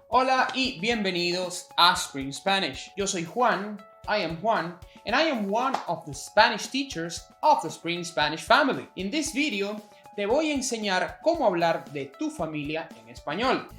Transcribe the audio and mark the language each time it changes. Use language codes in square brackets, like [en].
[es] Hola y bienvenidos a Spring Spanish. Yo soy Juan, [en] I am Juan, and I am one of the Spanish teachers of the Spring Spanish family. In this video, [es] te voy a enseñar cómo hablar de tu familia en español.